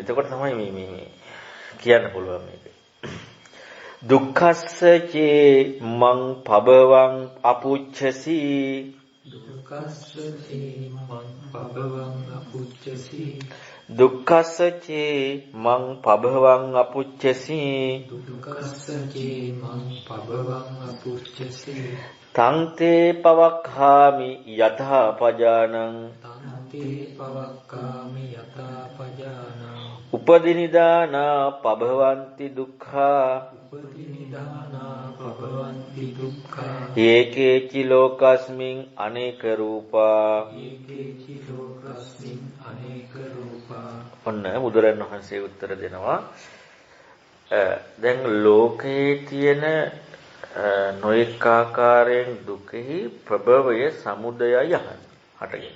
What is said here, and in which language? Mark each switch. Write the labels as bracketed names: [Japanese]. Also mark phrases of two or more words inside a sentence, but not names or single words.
[Sinhala] එතකොට තමයි මේ කියන්න පුළුවන් මේක. [Pali] දුක්ඛස්ස චේ මං පබවං අපුච්චසි දුක්ඛස්ස චේ මං පබවං අපුච්චසි දුක්ඛස්ස චේ මං පබවං අපුච්චසි දුක්ඛස්ස චේ මං පබවං අපුච්චසි තං තේ පවක්ඛාමි යතහ පජානං තං තේ පවක්ඛාමි යතහ පජානං උපදිනිදානා පබවಂತಿ දුක්ඛා උපදිනිදානා පබවಂತಿ දුක්ඛා ඒකේචි ලෝකස්මින් අනේක රූපා ඒකේචි ලෝකස්මින් අනේක රූපා. [Sinhala] ඔන්න බුදුරන් වහන්සේ උත්තර දෙනවා. දැන් ලෝකයේ තියෙන නොඑක ආකාරයෙන් දුකෙහි ප්‍රභවය සමුදයයි යහන් හටගෙන.